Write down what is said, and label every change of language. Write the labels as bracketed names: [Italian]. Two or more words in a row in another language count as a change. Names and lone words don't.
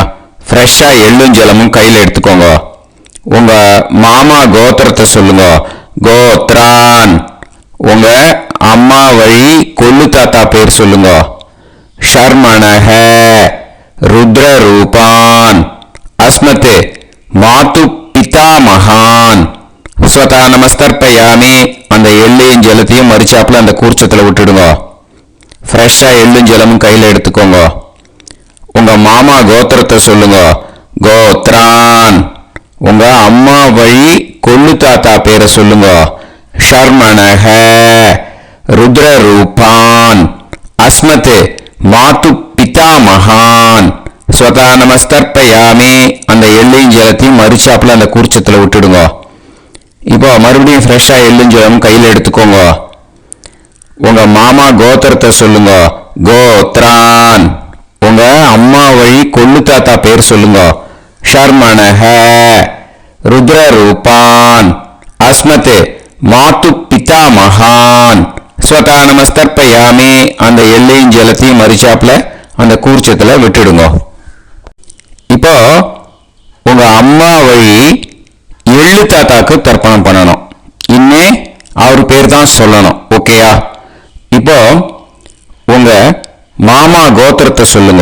[Tamil] ஃப்ரெஷ்ஷாக எள்ளும் ஜலமும் கையில் எடுத்துக்கோங்க. உங்க மாமா கோத்திரத்தை சொல்லுங்க. கோத்ரான் உங்க அம்மா வழி கொள்ளு தாத்தா பேர் சொல்லுங்க. [Sanskrit] शर्मणः रुद्ररूपान् अस्मत् मातुः पितामहान् स्वधा नमस्तर्पयामि [Tamil] அந்த எள்ளையும் ஜலத்தையும் மறிச்சாப்புல அந்த கூர்ச்சத்தில் விட்டுடுங்க. ஃப்ரெஷ்ஷாக எள்ளும் ஜலமும் கையில் எடுத்துக்கோங்க. உங்க மாமா கோத்திரத்தை சொல்லுங்க. கோத்ரான் உங்க அம்மா வழி கொள்ளு தாத்தா பேரை சொல்லுங்க. [Sanskrit] शर्मणः रुद्ररूपान् अस्मत् मातुः पितामहान् स्वधा नमस्तर्पयामि [Tamil] அந்த எள்ளையும் ஜலத்தையும் மறிச்சாப்புல அந்த கூர்ச்சத்தில் விட்டுடுங்க. இப்போ மறுபடியும் ஃப்ரெஷ்ஷாக எள்ளும் ஜலம் கையில் எடுத்துக்கோங்க. உங்க மாமா கோத்திரத்தை சொல்லுங்க. கோத்ரான் உங்க அம்மா வழி கொள்ளு தாத்தா பேர் சொல்லுங்க. [Sanskrit] शर्मणः रुद्ररूपान् अस्मत् मातुः पितामहान् स्वधा नमस्तर्पयामि [Tamil] அந்த எள்ளையும் ஜலத்தையும் மறிச்சாப்புல அந்த கூர்ச்சத்தில் விட்டுடுங்க. இப்போ உங்க அம்மா வழி எள்ளு தாத்தாக்கு தர்ப்பணம் பண்ணணும். இன்னே அவர் பேர் தான் சொல்லணும். ஓகேயா? இப்போ உங்க மாமா கோத்திரத்தை சொல்லுங்க.